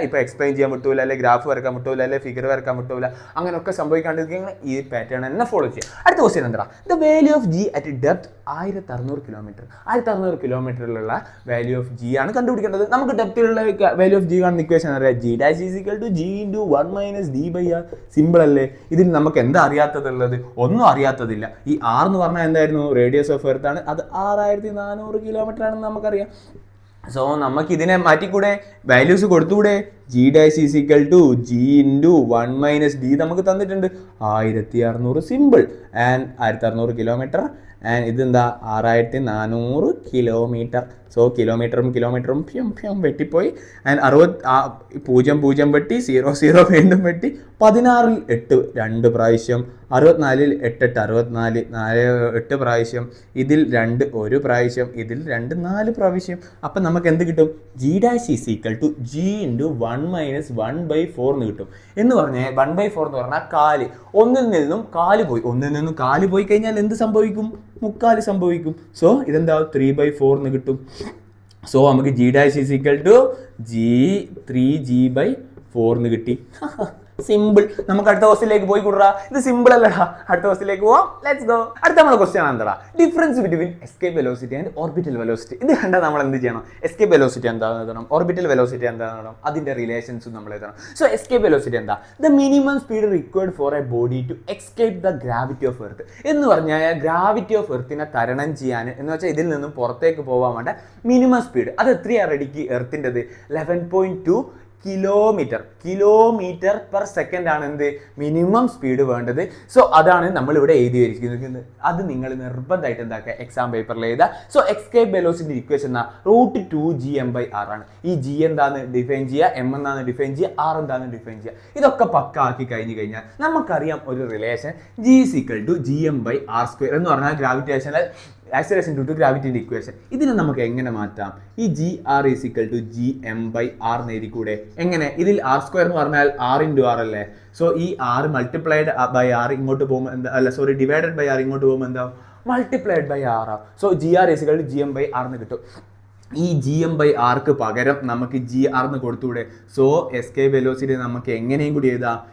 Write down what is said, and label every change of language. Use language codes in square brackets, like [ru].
[ml] ഇപ്പോൾ എക്സ്പ്ലെയിൻ ചെയ്യാൻ വിട്ടുപോയില്ല, അല്ലെങ്കിൽ ഗ്രാഫ് വരക്കാൻ വിട്ടുപോയില്ല, അല്ലെങ്കിൽ ഫിഗർ വരക്കാൻ വിട്ടുപോയില്ല. അങ്ങനെയൊക്കെ സംഭവിക്കാണ്ടിരിക്കുന്ന ഈ പാറ്റേൺ തന്നെ ഫോളോ ചെയ്യുക. അടുത്ത ക്വസ്റ്റ്യൻ എന്താ? [en] The value of G at depth 1600 kilometre. [ml] 1600 കിലോമീറ്ററിലുള്ള value of G ആണ് കണ്ടുപിടിക്കേണ്ടത്. നമുക്ക് ഡെപ്തിലുള്ള വാല്യൂ ഓഫ് ജി കാണുന്ന ഇക്വേഷൻ അറിയാം. [en] g dash is equal to g into 1 minus d by r. [ml] Simple അല്ലേ? ഇതിൽ നമുക്ക് എന്താ അറിയാത്തതുള്ളത്? ഒന്നും അറിയാത്തതില്ല. ഈ r എന്ന് പറഞ്ഞാൽ എന്തായിരുന്നു? റേഡിയസ് ഓഫ് എർത്ത് ആണ്. അത് 6400 കിലോമീറ്റർ ആണെന്ന് നമുക്കറിയാം. സോ നമുക്ക് ഇതിനെ മാറ്റിക്കൂടെ? Values കൊടുത്തുകൂടെ? [en] g dash is equal to g into 1 minus d [ml] നമുക്ക് തന്നിട്ടുണ്ട് [en] 1600. [ml] സിമ്പിൾ. ആൻഡ് 1600 കിലോമീറ്റർ ആൻഡ് ഇതെന്താ? 6400 കിലോമീറ്റർ. സോ കിലോമീറ്ററും ഫ്യം വെട്ടിപ്പോയി. ആൻഡ് 0 വെട്ടി 0 വീണ്ടും വെട്ടി 16ൽ 8 2 പ്രാവശ്യം, 64ൽ 8 64 8 പ്രാവശ്യം, ഇതിൽ 2 1 പ്രാവശ്യം, ഇതിൽ 2 4 പ്രാവശ്യം. അപ്പം നമുക്ക് എന്ത് കിട്ടും? [en] g dash is equal to g into 1 minus 1/4 [ml] എന്ന് കിട്ടും. എന്ന് പറഞ്ഞാൽ 1/4 എന്ന് പറഞ്ഞാൽ കാല്. ഒന്നിൽ നിന്നും കാല് പോയി കഴിഞ്ഞാൽ എന്ത് സംഭവിക്കും? മുക്കാല് സംഭവിക്കും. സോ ഇതെന്താ? 3/4 എന്ന് കിട്ടും. സോ നമുക്ക് [en] g dash is equal to g3g/4 [ml] എന്ന് കിട്ടി. സിമ്പിൾ. നമുക്ക് അടുത്ത ക്വസ്റ്റ്യനിലേക്ക് പോയി കൂടാ. ഇത് സിമ്പിൾ അല്ലടാ. അടുത്ത ക്വസ്റ്റ്യനിലേക്ക് പോവാം. Let's go. അടുത്ത നമ്മുടെ ക്വസ്റ്റ്യൻ എന്താ? [en] Difference between escape velocity and orbital velocity. [ml] ഇത് കണ്ടാൽ നമ്മൾ എന്ത് ചെയ്യണം? എസ്കേപ്പ് വെലോസിറ്റി എന്താണെന്ന് എഴുതണം, ഓർബിറ്റൽ വെലോസിറ്റി എന്താണെന്ന് എഴുതണം, അതിന്റെ റിലേഷൻസും നമ്മൾ എഴുതണം. സോ എസ്കേപ്പ് വെലോസിറ്റി എന്താ? [en] The minimum speed required for a body to escape the gravity of earth. [ml] എന്ന് പറഞ്ഞാൽ ഗ്രാവിറ്റി ഓഫ് എർത്തിനെ തരണം ചെയ്യാൻ, എന്ന് വെച്ചാൽ ഇതിൽ നിന്നും പുറത്തേക്ക് പോകാൻ വേണ്ട മിനിമം സ്പീഡ് അത് എത്രയാണ് റെഡിക്ക്? എർത്തിൻ്റെത് 11.2 കിലോമീറ്റർ പെർ സെക്കൻഡ് ആണ് എന്ത്? മിനിമം സ്പീഡ് വേണ്ടത്. സോ അതാണ് നമ്മൾ ഇവിടെ എഴുതി വരിക്കുന്നത്. അത് നിങ്ങൾ നിർബന്ധമായിട്ട് എന്താക്കുക? എക്സാം പേപ്പറിൽ എഴുതുക. So escape velocity equation √2gm/r ആണ്. ഈ g എന്താന്ന് ഡിഫൈൻ ചെയ്യുക, m എന്നാണ് ഡിഫൈൻ ചെയ്യുക, r എന്താന്ന് ഡിഫൈൻ ചെയ്യുക. ഇതൊക്കെ പക്ക ആക്കി കഴിഞ്ഞാൽ നമുക്കറിയാം ഒരു relation [en] g is equal to gm/r² [ml] എന്ന് പറഞ്ഞാൽ gravitational acceleration due to ഗ്രാവിറ്റിൻ്റെ equation. ഇതിനെ നമുക്ക് എങ്ങനെ മാറ്റാം? [en] ഈ gr is equal to gm/r [ml] എന്ന് എഴുതിക്കൂടെ? എങ്ങനെ? ഇതിൽ r² എന്ന് പറഞ്ഞാൽ r into r അല്ലേ? സോ ഈ r മൾട്ടിപ്ലൈഡ് ബൈ r ഇങ്ങോട്ട് പോകുമ്പോൾ എന്താ? ഡിവൈഡഡ് ബൈ r ഇങ്ങോട്ട് പോകുമ്പോൾ എന്താ? [en] Multiplied by R ആവും. So G R is equal to G M by R [ml] എന്ന് കിട്ടും. ഈ ജി എം ബൈ ആർക്ക് പകരം നമുക്ക് ജി ആർ എന്ന് കൊടുത്തുകൂടെ? സോ എസ്കേപ്പ് വെലോസിറ്റി നമുക്ക് എങ്ങനെയും കൂടി എഴുതാം.